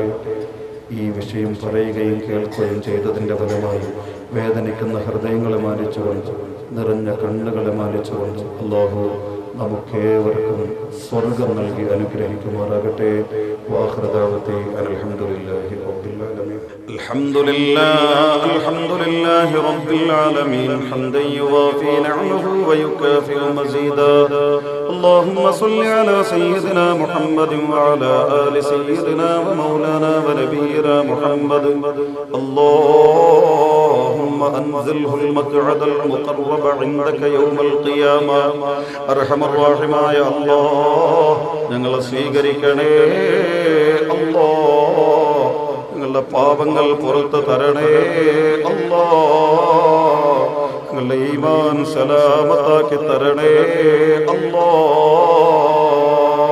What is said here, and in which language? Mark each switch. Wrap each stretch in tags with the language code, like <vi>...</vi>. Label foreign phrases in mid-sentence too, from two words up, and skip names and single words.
<ml>ഈ വിഷയം പറയുകയും കേൾക്കുകയും ചെയ്തതിൻ്റെ ഫലമായി വേദനിക്കുന്ന ഹൃദയങ്ങളെ മാനിച്ചുകൊണ്ട്, നിറഞ്ഞ കണ്ണുകളെ മാനിച്ചുകൊണ്ട് അല്ലാഹു നമുക്കേവർക്കും സ്വർഗം നൽകി അനുഗ്രഹിക്കുമാറാകട്ടെ.</ml> <ar>وآخر دعوتي الحمد لله رب العالمين. الحمد لله رب العالمين حمدا يوافي نعمه ويكافئ مزيده. اللهم صل على سيدنا محمد وعلى آل سيدنا ومولانا ونبينا محمد. اللهم أنزله المقعد المقرب عندك يوم القيامة. أرحم الراحمين يا الله</ar> <ml>ഞങ്ങളെ സ്വീകരിക്കണേ അല്ലാഹ്. ഞങ്ങളുടെ പാപങ്ങൾ പുറത്തു തരണേ അല്ലാഹ്. ഞങ്ങളുടെ ഈമാൻ സലാമത്താക്കി തരണേ അല്ലാഹ്.</ml>